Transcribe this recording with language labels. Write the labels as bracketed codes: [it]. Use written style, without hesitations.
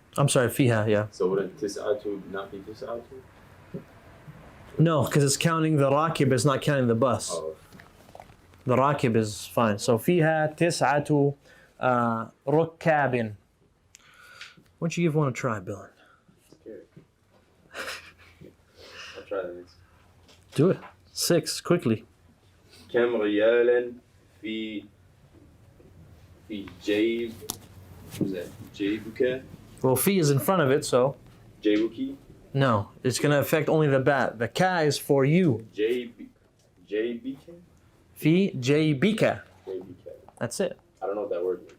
[en] I'm sorry, [ar] فيها, [en] yeah. So wouldn't tis'atu not be tis'atu? No, because it's counting the rakib, it's not counting the bus. Oh. The rakib is fine. [ar] So فيها تسعة ركاب. [en] Why don't you give one a try, Bill? Scared. I'll try the next. Do it. 6, quickly. [ar] كم ريالا في جيب [en] what's that? [ar] جيبك [en] Well, fi is in front of it, so [ar] جيبك [en] no. It's going to affect only the bat. The ka is for you. [ar] جيبك Fi jaybika. جيبك. [en] That's it. I don't know what that word means.